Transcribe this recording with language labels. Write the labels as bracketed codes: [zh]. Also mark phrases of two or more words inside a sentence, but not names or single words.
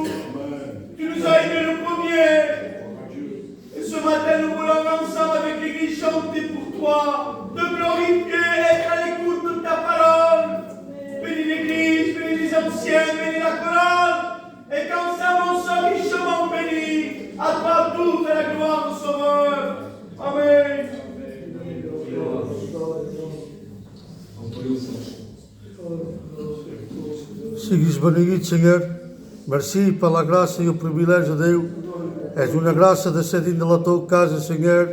[fr] Tu nous as aimés le premier. Et ce matin, nous voulons ensemble avec l'Église chanter pour toi, te glorifier, être à l'écoute de ta parole. Bénis l'Église, bénis les anciens, bénis la chorale. Et qu'ensemble on soit richement bénis. À toi toute la gloire du Sauveur. Amen. [ca] Siguis beneït, Senyor. Merci per la gràcia i el privilegi, Déu. És una gràcia de ser dins de la teva casa, Senyor.